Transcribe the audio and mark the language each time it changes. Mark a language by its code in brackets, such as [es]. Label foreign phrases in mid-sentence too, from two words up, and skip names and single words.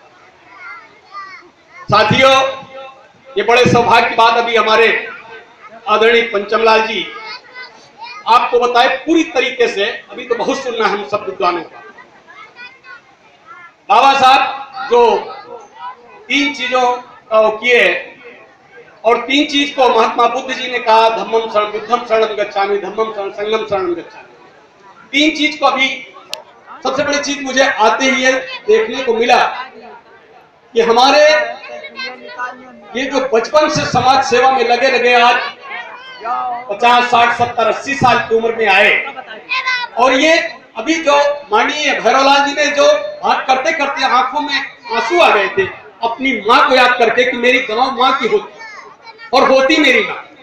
[hi] साथियों, ये बड़े सौभाग्य की बात, अभी हमारे आदरणीय पंचमलाल जी आपको बताए पूरी तरीके से, अभी तो बहुत सुनना है हम सब विद्वानों का। बाबा साहब जो 3 चीजों किए और 3 चीज को महात्मा बुद्ध जी ने कहा, [pi] धम्मम शरण बुद्धम शरणम गच्छामि, धम्मम शरण संगम शरणम गच्छामि। [hi] 3 चीज को अभी सबसे बड़ी चीज मुझे आते ही देखने को मिला कि हमारे ये जो बचपन से समाज सेवा में लगे आज 50, 60, 70, 80 साल की उम्र में आए, और ये अभी जो माननीय भैरवलाल जी ने जो बात करते करते आंखों में आंसू आ गए थे, अपनी माँ को याद करके कि मेरी गवां माँ की होती और होती मेरी माँ।